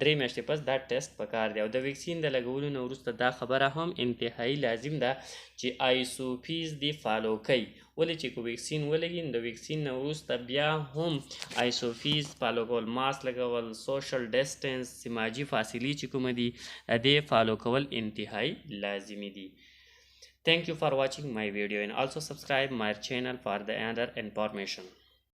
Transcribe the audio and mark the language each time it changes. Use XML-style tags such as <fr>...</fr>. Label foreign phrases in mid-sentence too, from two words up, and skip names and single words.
<ps>3 میاشتې پس دا ټیسټ پکار دی. او د ویکسین د لګولو نه وروسته دا خبره هم انتهایی لازم ده چې آیسوپیز دی فالو کوي، ولې چې که ویکسین ولګي نو د ویکسین نه وروسته بیا هم آیسوفیز فالو کول، ماسک لګول،</ps> <en>social distance,</en> <ps>سماجي فاصلې چې کومه دي د دې فالو کول انتهایی لازمي دي.</ps> <en>Thank you for watching my video and also subscribe my channel for the other information.</en>